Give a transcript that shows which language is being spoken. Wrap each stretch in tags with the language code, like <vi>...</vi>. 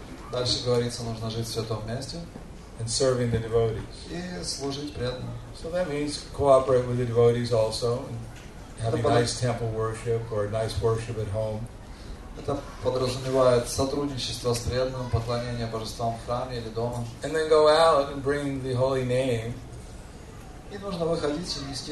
<ru>Дальше говорится, нужно жить в святом месте</ru> <en>and serving the devotees.</en> <ru>и служить преданным.</ru> <en>So that means cooperate with the devotees also and having</en> <ru>Это</ru> <en>nice temple worship or nice worship at home.</en> <ru>Это подразумевает сотрудничество с преданным, поклонение божествам в храме или дома.</ru> <en>And then go out and bring the holy name.</en> <ru>И нужно выходить и нести</ru>